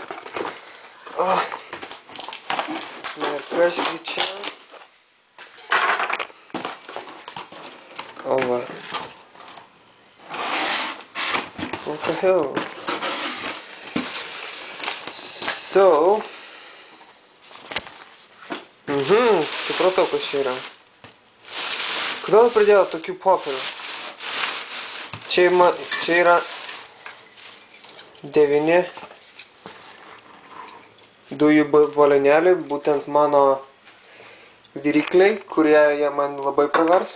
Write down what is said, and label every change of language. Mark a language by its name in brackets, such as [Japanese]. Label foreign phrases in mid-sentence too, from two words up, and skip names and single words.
[Lithuanian] Ir kas čia? O va. [English] What the hell? So. [Lithuanian] Supratau, kas čia yra. Kodėl pridėjau tokių popierių? Čia yra 9 dujų balionėliai, būtent mano virikliai, kurie jie man labai pravers.